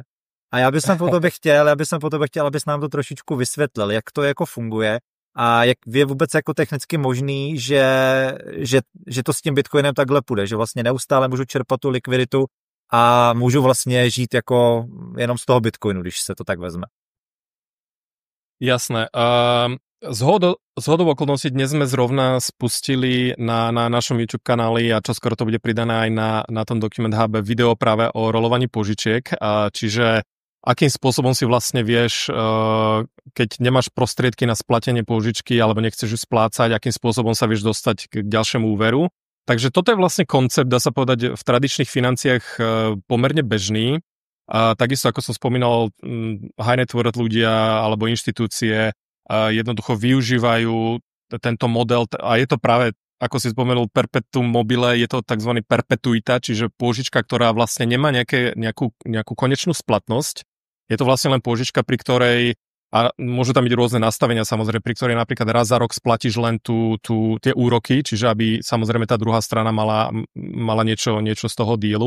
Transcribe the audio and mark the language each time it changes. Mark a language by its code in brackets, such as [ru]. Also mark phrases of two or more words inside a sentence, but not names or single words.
[cs] A já bych po tobě chtěl, abys nám to trošičku vysvětlil, jak to jako funguje a jak je vůbec jako technicky možný, že to s tím Bitcoinem takhle půjde, že vlastně neustále můžu čerpat tu likviditu a můžu vlastně žít jako jenom z toho Bitcoinu, když se to tak vezme. [sk] Jasné. Z hodou okolností dnes sme zrovna spustili na našom YouTube kanáli a čoskoro to bude pridané aj na tom Document Hube video práve o rolovaní požičiek. Čiže akým spôsobom si vlastne vieš, keď nemáš prostriedky na splatenie požičky alebo nechceš ju splácať, akým spôsobom sa vieš dostať k ďalšiemu úveru. Takže toto je vlastne koncept, dá sa povedať, v tradičných financiách pomerne bežný. Takisto, ako som spomínal, [en] high net worth [sk] ľudia alebo inštitúcie jednoducho využívajú tento model a je to práve, ako si spomenul, perpetuum mobile, je to tzv. Perpetuita, čiže pôžička, ktorá vlastne nemá nejakú konečnú splatnosť. Je to vlastne len pôžička, pri ktorej, a môžu tam byť rôzne nastavenia samozrejme, pri ktorej napríklad raz za rok splatíš len tie úroky, čiže aby samozrejme tá druhá strana mala niečo z toho dílu.